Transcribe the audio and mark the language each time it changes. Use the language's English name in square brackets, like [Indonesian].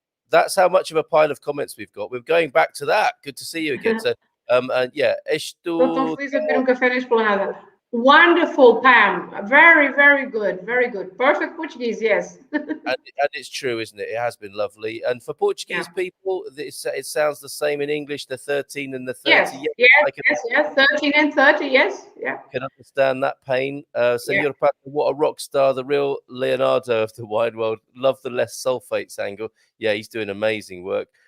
[English] That's how much of a pile of comments we've got. We're going back to that. Good to see you again. So, and yeah, [Portuguese] Estou tão feliz de ter café na esplanada. [English] Wonderful, Pam. Very, very good. Very good. Perfect Portuguese, yes. and it's true, isn't it? It has been lovely. And for Portuguese people, it sounds the same in English, the 13 and the 30. Yes. 13 and 30, yes. Yeah. I can understand that pain. Senor Pato, what a rock star, the real Leonardo of the wine world. Love the less sulfates angle. Yeah, he's doing amazing work.